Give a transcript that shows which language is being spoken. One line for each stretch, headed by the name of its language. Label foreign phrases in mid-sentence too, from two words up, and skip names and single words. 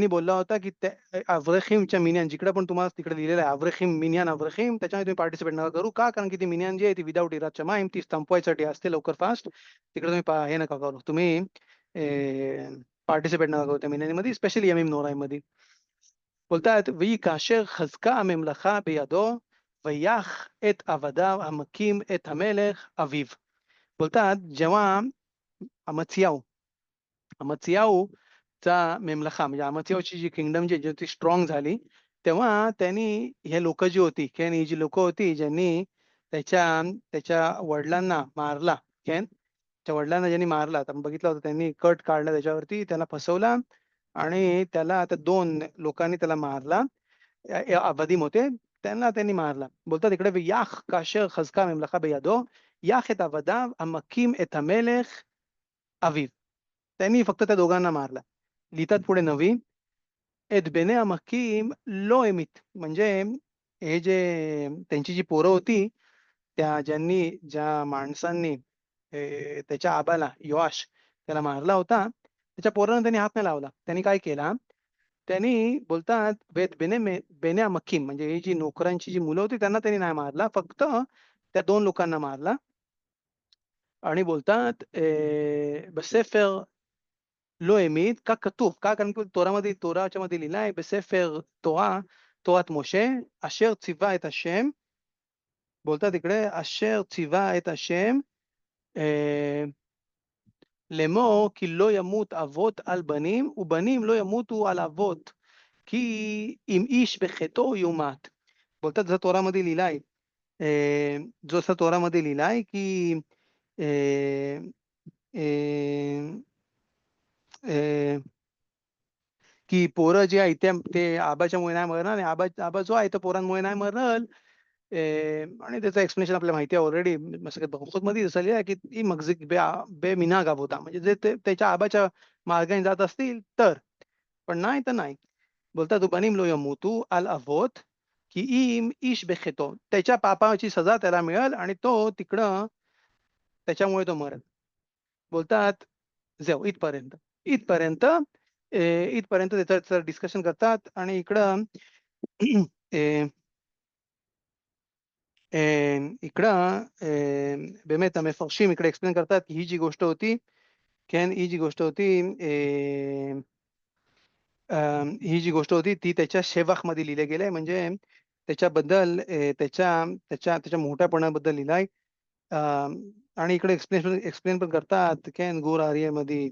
Marathi: बोलला होता की अव्रेखीमच्या मिनियन जिकडे पण तुम्हाला तिकडे लिहिलेलं आहे अव्रेखीम त्याच्यामध्ये तुम्ही पार्टिसिपेट नका करू का कारण की ती मिनियन जी आहे ती विदाऊट इराच्या माईम ती संपवायसाठी असते लवकर फास्ट तिकडे तुम्ही हे नका करू तुम्ही पार्टिसिपेट नका करू त्या मिनियनमध्ये स्पेशली यमीम नोराईमध्ये बोलतात
Hebrew: ויהי כאשר חזקה הממלכה בידו ויח את עבדיו המכים את המלך אביו
Marathi: बोलतात जेव्हा अमथियाऊ अमस्याऊचा मेमलखा म्हणजे अमस्याऊची जी किंगडम जी ती स्ट्रॉंग झाली, तेव्हा त्यांनी हे लोकं जी होती, केन ही जी लोकं होती ज्यांनी त्याच्या त्याच्या वडिलांना मारला, केन त्याच्या वडिलांना ज्यांनी मारला, तर बघितलं होतं त्यांनी कट काढला त्याच्यावरती, त्याला फसवला आणि त्याला त्या 2 लोकांनी त्याला मारला. अवधीम होते, त्यांना त्यांनी मारला. बोलतात इकडे
Hebrew: "ויך כאשר חזקה הממלכה בידו, יך את עבדיו המכים את המלך אביו."
Marathi: त्यांनी फक्त त्या दोघांना मारला. लिहितात पुढे नवी,
Hebrew: "את בני המכים לא המית."
Marathi: म्हणजे हे जे त्यांची जी पोरं होती, ज्या माणसांनी त्याच्या आबाला योआश त्याला मारला होता, त्याच्या पोरांना त्यांनी हात नाही लावला. त्यांनी काय केला, त्यांनी बोलतात
Hebrew: בני מכים
Marathi: म्हणजे ही जी नोकरांची जी मुलं होती त्यांना त्यांनी नाही मारला. फक्त त्या 2 लोकांना मारला आणि बोलतात
Hebrew: בספר לא המית, כך כתוב,
Marathi: का कारण की תורच्या मध्ये लिहिलं आहे,
Hebrew: בספר תורה, תורת משה, אשר ציווה את השם,
Marathi: बोलतात इकडे,
Hebrew: אשר ציווה את השם, לאמור כי לא ימות אבות על בנים, ובנים לא ימותו על אבות. की אם איש בחטאו יומת.
Marathi: बोलतात जसं तोरामध्ये लिहिलं आहे, जसं तोरामध्ये लिहिलं आहे, की अ, अ, अ, की पोरं जे आहे ते आबाच्यामुळे नाही मरणार आणि आबा जो आहे तो पोरांमुळे नाही मरल. आणि त्याचं एक्सप्लेनेशन आपल्याला माहिती आहे ऑलरेडी मध्ये असं लिहिलं आहे, की
Hebrew: "אי מחזיק במנהג אבותא."
Marathi: म्हणजे जे ते त्याच्या आबाच्या मार्गाने जात असतील तर, पण नाही तर नाही.
Hebrew: बोलतात "ובנים לא ימותו על אבות, की אם איש בחטאו."
Marathi: त्याच्या पापाची सजा त्याला मिळेल आणि तो तिकडं त्याच्यामुळे तो मरेल. बोलतात जाऊ इथपर्यंत. इथपर्यंत इथपर्यंत त्याचं डिस्कशन करतात आणि इकडं אה, इकडं
Hebrew: באמת המפרשים
Marathi: इकडे एक्सप्लेन करतात, की ही जी गोष्ट होती, כן, ही जी गोष्ट होती, ही जी गोष्ट होती ती त्याच्या शेवाखमध्ये लिहिलं गेलंय म्हणजे त्याच्याबद्दल त्याच्या त्याच्या त्याच्या मोठ्यापणाबद्दल लिहिलंय. अ, आणि इकडे एक्सप्लेन पण करतात, "केन गूर आर्यमध्ये."